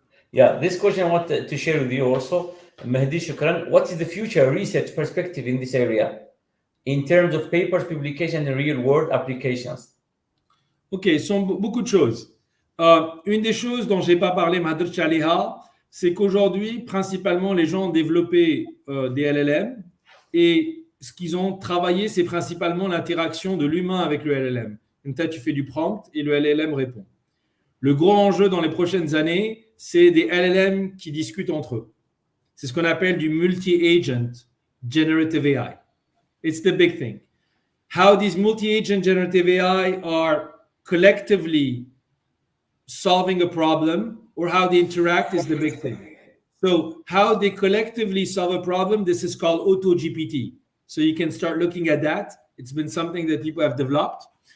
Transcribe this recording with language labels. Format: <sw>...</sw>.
<en>Yeah, this question I want to share with you also. Mahdi, shukran. What is the future research perspective in this area in terms of papers, publication, and real-world applications?</en> <fr>Ok, ce sont beaucoup de choses. Une des choses dont je n'ai pas parlé,</fr> <ar>عليها,</ar> <fr>c'est qu'aujourd'hui, principalement, les gens ont développé des LLM et ce qu'ils ont travaillé, c'est principalement l'interaction de l'humain avec le LLM. Comme ça, tu fais du prompt et le LLM répond. Le gros enjeu dans les prochaines années, c'est des LLM qui discutent entre eux. C'est ce qu'on appelle du multi-agent generative AI.</fr> <en>It's the big thing. How these multi-agent generative AI are collectively solving a problem or how they interact is the big thing. So how they collectively solve a problem, this is called AutoGPT. So you can start looking at that. It's been something that people have developed.</en>